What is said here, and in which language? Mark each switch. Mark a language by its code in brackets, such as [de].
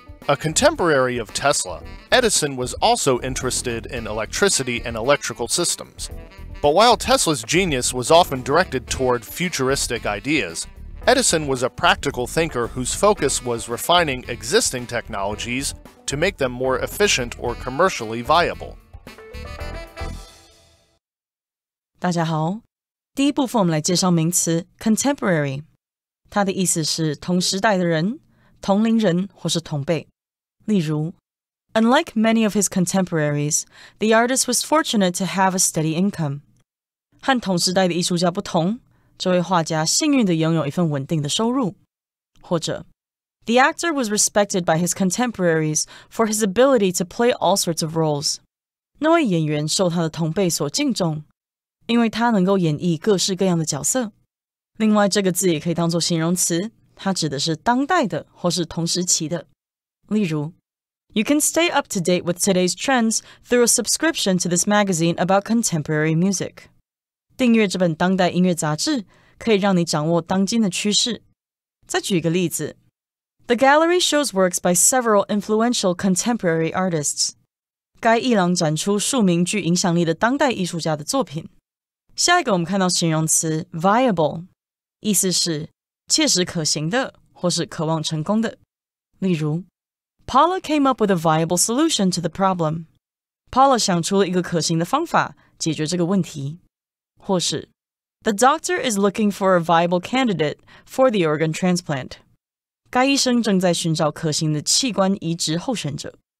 [en] A contemporary of Tesla, Edison was also interested in electricity and electrical systems. But while Tesla's genius was often directed toward futuristic ideas, Edison was a practical thinker whose focus was refining existing technologies to make them more efficient or commercially viable. [zh] 大家好，第一部分我们来介绍名词 contemporary， 它的意思是同时代的人、同龄人或是同辈。例如 [en] Unlike many of his contemporaries, the artist was fortunate to have a steady income. [zh] 和同时代的艺术家不同，这位画家幸运地拥有一份稳定的收入。或者 [en] The actor was respected by his contemporaries for his ability to play all sorts of roles. [zh] 那位演员受他的同辈所敬重，因为他能够演绎各式各样的角色。另外，这个字也可以当作形容词，它指的是当代的或是同时期的。例如 [en] You can stay up to date with today's trends through a subscription to this magazine about contemporary music. [zh] 订阅这本当代音乐杂志，可以让你掌握当今的趋势。再举一个例子 [en] The gallery shows works by several influential contemporary artists. [zh] 该艺廊展出数名具影响力的当代艺术家的作品。下一个我们看到形容词 viable， 意思是切实可行的或是渴望成功的。例如 [en] Paula came up with a viable solution to the problem. [zh] Paula 想出了一个可行的方法解决这个问题。或是 [en] The doctor is looking for a viable candidate for the organ transplant. [zh] 该医生正在寻找可行的器官移植候选者。